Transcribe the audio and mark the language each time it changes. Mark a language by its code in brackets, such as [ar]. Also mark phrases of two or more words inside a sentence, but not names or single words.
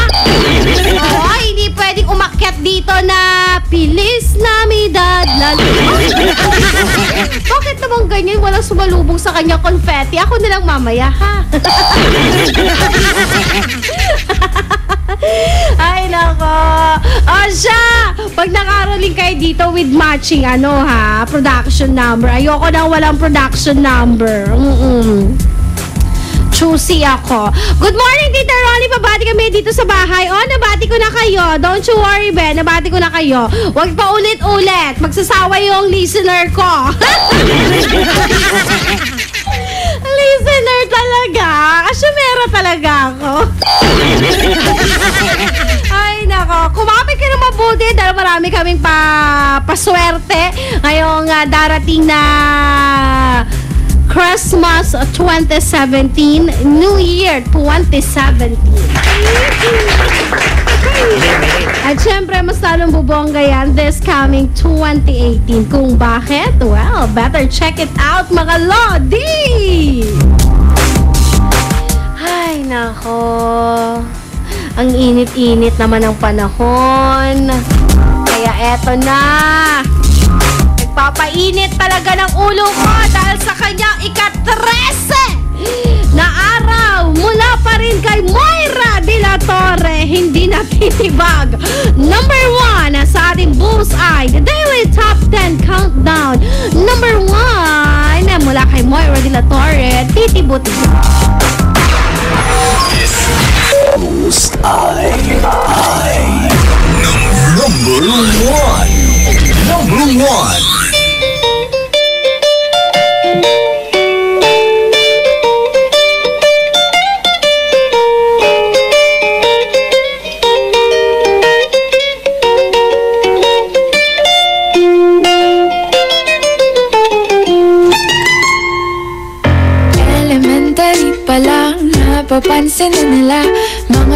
[tl] Hindi pwedeng umakyat dito na [es] Pilis Navidad. [tl] Bakit naman ganyan? Walang sumalubong sa kanya confetti. Ako nilang mamaya ha. Ay nako. Siya, pag nakaroling kayo dito [en] with matching production number. [tl] Ayoko nang walang [en] production number. [tl] Choosy ako. [en] Good morning, [tl] Tita Ronnie. Pabati kami dito sa bahay. Nabati ko na kayo. [en] Don't you worry, be. [tl] Nabati ko na kayo. Huwag pa ulit-ulit. Magsasawa yung listener ko. Listener talaga. Asyumera talaga ako. Ay, nako. Kumapit ka na mabuti dahil marami kaming paswerte ngayong darating na Christmas 2017, [en] New Year [tl] 2017. At syempre, mas lalong bubongga yan [en] this coming 2018. [tl] Kung bakit? [en] Well, better check it out, [tl] mga Lodi! Ay, nako. Ang init-init naman ang panahon. Kaya eto na. Nagpapainit talaga ng ulo ko dahil sa kanyang ika-13 na araw mula pa rin kay Moira de la Torre, hindi natitibag. Number 1 sa ating Bullseye, the Daily Top 10 Countdown. Number 1 mula kay Moira de la Torre, Titibuti. Bullseye. Number 1. Number 1. Napapansin na nila mga